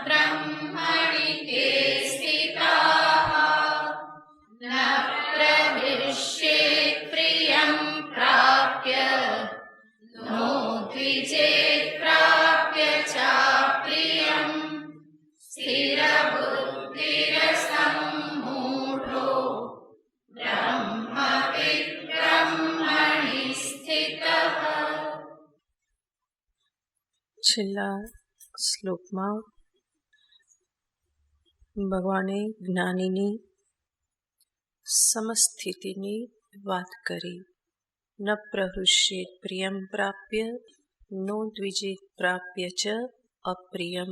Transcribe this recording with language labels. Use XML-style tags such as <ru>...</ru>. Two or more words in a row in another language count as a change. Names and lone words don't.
<sa>ब्रह्मणि ते स्थिताः न प्रविश्येत् प्रियं प्राप्य नो द्विजेत् प्राप्य चाप्रियम् स्थिरबुद्धिरसम्मूढो ब्रह्मविद् ब्रह्मणि स्थितः।</sa> <gu>છેલ્લા શ્લોકમાં ભગવાને જ્ઞાનીની સમસ્થિતિની વાત કરી.</gu> <sa>ન પ્રહૃષ્યેત પ્રિયમ પ્રાપ્ય નો દ્વિજેત પ્રાપ્ય ચ અપ્રિયમ.</sa>